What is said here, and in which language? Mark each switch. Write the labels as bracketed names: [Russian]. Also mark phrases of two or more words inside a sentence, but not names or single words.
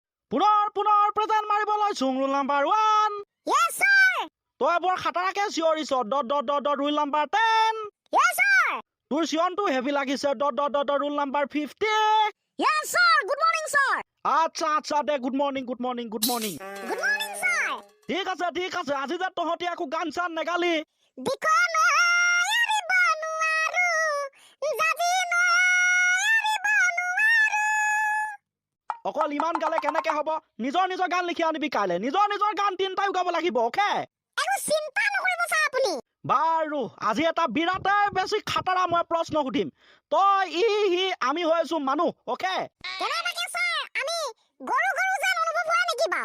[Assamese] পুনৰ প্ৰেজেন্ট মাৰিবলৈ চুং [English] roll number [Assamese] 1 [English] Yes sir [Assamese] তই বৰ খাটাৰাকে চিঞৰিছ [English] roll number [Assamese] 10 [English] Yes sir [Assamese] তোৰ চিয়নটো হেভি লাগিছে [English] roll number [Assamese] 50 [English] Yes sir good morning sir [Assamese] আচ্ছা দে [English] good morning Good morning sir [Assamese] ঠিক আছে আজি যে তহঁতি আকৌ গান চান নেগালি দিকোনো এৰিব নোৱাৰু জাজি নো এৰিব নোৱাৰু অকল ইমান গালে কেনেকে হ'ব নিজৰ গান লিখি আনিবি কাইলে নিজৰ গান তিনটাই গাব লাগিব ওকে একো চিন্তা নকৰিব ছাৰ আপুনি বাৰু আজি এটা বিৰাটে বেছি খাটাৰা মই প্ৰশ্ন সুধিম তই হি আমি হৈছো মানুহ ওকে কেনেবাকে sir আমি গৰু যেন অনুভৱ হয় নেকি বাও